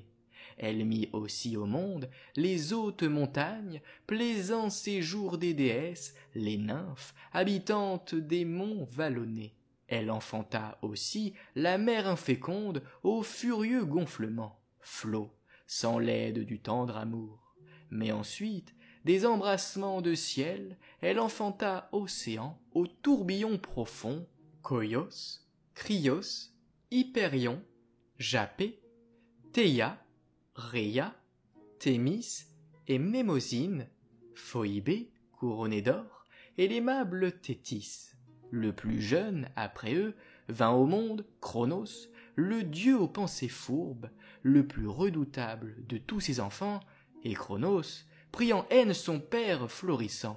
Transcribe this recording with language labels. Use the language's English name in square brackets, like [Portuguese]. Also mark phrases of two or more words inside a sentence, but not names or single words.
[French] Elle mit aussi au monde les hautes montagnes, plaisant séjour des déesses, les nymphes, habitantes des monts vallonnés. Elle enfanta aussi la mer inféconde aux furieux gonflements, flots, sans l'aide du tendre amour. Mais ensuite, des embrassements de ciel, elle enfanta océan aux tourbillons profonds, Koios, Krios, Hyperion, Japé, Théia, Rhéa, Thémis et Mémosine, Phoïbé, couronnée d'or, et l'aimable Thétis. Le plus jeune, après eux, vint au monde Cronos, le dieu aux pensées fourbes, le plus redoutable de tous ses enfants, et Cronos prit en haine son père florissant.